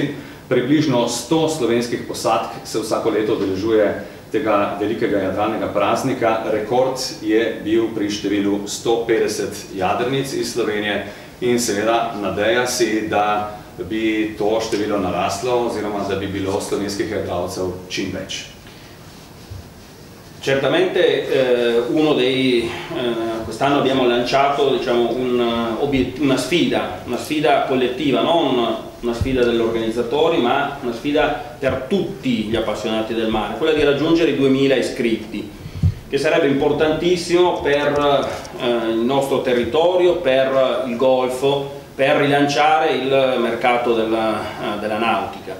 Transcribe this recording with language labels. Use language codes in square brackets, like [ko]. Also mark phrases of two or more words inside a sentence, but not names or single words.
[sl] Približno 100 slovenskih posadk se vsako leto udeležuje tega velikega jadralnega praznika. Rekord je bil pri številu 150 jadrnic iz Slovenije in seveda nadeja si, da bi to število naraslo oziroma da bi bilo slovenskih jadralcev čim več. [it] Certamente quest'anno abbiamo lanciato una sfida collettiva, non una sfida degli organizzatori, ma una sfida per tutti gli appassionati del mare, quella di raggiungere i 2000 iscritti, che sarebbe importantissimo per il nostro territorio, per il Golfo, per rilanciare il mercato della nautica.